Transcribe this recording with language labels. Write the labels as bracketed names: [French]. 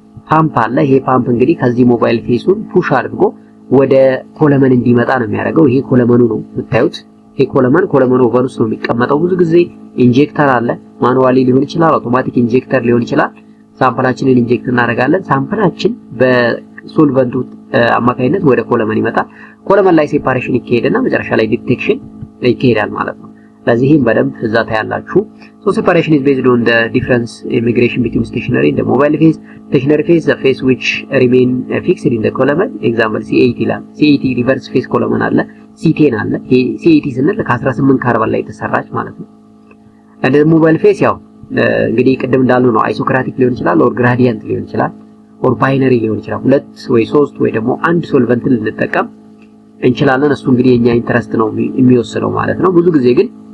[Amharic] ፓምፕ አለ። ይሄ ፓምፕ እንግዲህ ከዚህ ሞባይል ፌሱን ፑሽ አድርጎ ወደ ኮለመን እንዲመጣ ነው የሚያደርገው። ይሄ ኮለመኑ ነው የምታዩት። ይሄ ኮለመኑ ኦቨን ውስጥ ነው የሚቀመጠው። ብዙ ጊዜ ኢንጀክተር አለ። ማኑዋሊ ሊሆን ይችላል፣ አውቶማቲክ ኢንጀክተር ሊሆን ይችላል። ሳምፕላችንን ኢንጀክት እናደርጋለን። ሳምፕላችን በሶልቨንቱ አማካይነት ወደ ኮለመን ይመጣል። ኮለመን ላይ ሴፓሬሽን ይካሄድና መጨረሻ ላይ ዲቴክሽን ይካሄዳል ማለት ነው። ለዚህም በደንብ እዛ ታያላችሁ። ሶ ሴፓሬሽን [English] is based on the difference immigration between stationary and the mobile phase. Stationary phase the phase which remain fixed in the column. [Amharic] Example C8 ይላል። C8 reverse phase column አለ። C10 አለ። C8 ስንል ከ18 ካርበን ላይ የተሰራች ማለት ነው። እንደ ሞባይል ፌስ ያው እንግዲህ ቅድም እንዳልነው ነው። አይሶክራቲክ ሊሆን ይችላል ኦር ግራዲየንት ሊሆን ይችላል ኦር ባይነሪ ሊሆን ይችላል። ሁለት ወይ ሶስት ወይ ደግሞ አንድ ሶልቨንት ልንጠቀም እንችላለን። እሱ እንግዲህ የኛ ኢንተረስት ነው የሚወስነው ማለት ነው። ብዙ ጊዜ ግን